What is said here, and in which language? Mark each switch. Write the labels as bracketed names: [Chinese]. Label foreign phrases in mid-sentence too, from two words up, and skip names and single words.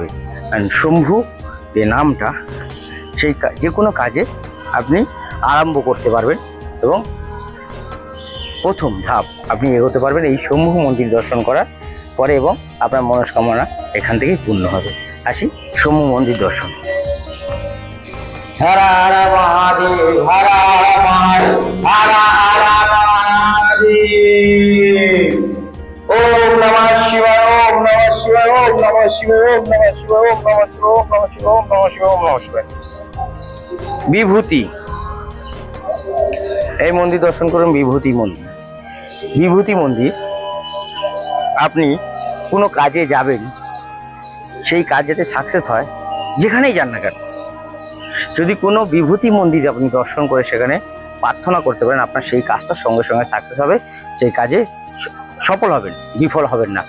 [Bangla] আর শম্ভু যে নামটা, সেই যে কোনো কাজে আপনি আরম্ভ করতে পারবেন এবং প্রথম ধাপ আপনি এগোতে পারবেন এই শম্ভু মন্দির দর্শন করার পরে, এবং আপনার মনস্কামনা এখান থেকেই পূর্ণ হবে। আসি শম্ভু মন্দির দর্শন। [Sanskrit] হরা হরা মহাদেব, হরা হরা মহাদেব, হরা হরা মহাদেব। ওম নমঃ শিবায়, ওম নমঃ শিবায়, ওম নমঃ শিবায়, ওম নমঃ শিবায়, ওম নমঃ শিবায়, ওম নমঃ শিবায়, ওম নমঃ শিবায়, ওম নমঃ শিবায়। [Bangla] বিভূতি, এই মন্দির দর্শন করুন। বিভূতি মন্দির, বিভূতি মন্দির, আপনি কোনো কাজে যাবেন, সেই কাজ যাতে সাকসেস হয়, যেখানেই যান না কেন, যদি কোনো বিভূতি মন্দির আপনি দর্শন করে সেখানে প্রার্থনা করতে পারেন, আপনার সেই কাজটা সঙ্গে সঙ্গে সাকসেস হবে, সেই কাজে সফল হবেন, বিফল হবেন না।